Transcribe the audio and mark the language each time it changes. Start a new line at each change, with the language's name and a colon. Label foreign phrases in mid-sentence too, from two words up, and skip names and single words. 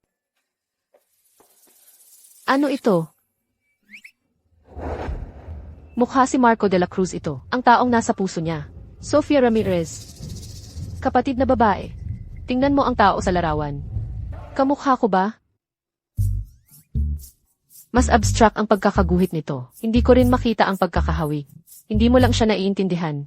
Filipino: Ano ito? Mukha si Marco de la Cruz ito, ang taong nasa puso niya. Sofia Ramirez. Kapatid na babae. Tingnan mo ang tao sa larawan. Kamukha ko ba? Mas abstract ang pagkakaguhit nito. Hindi ko rin makita ang pagkakahawig. Hindi mo lang siya naiintindihan.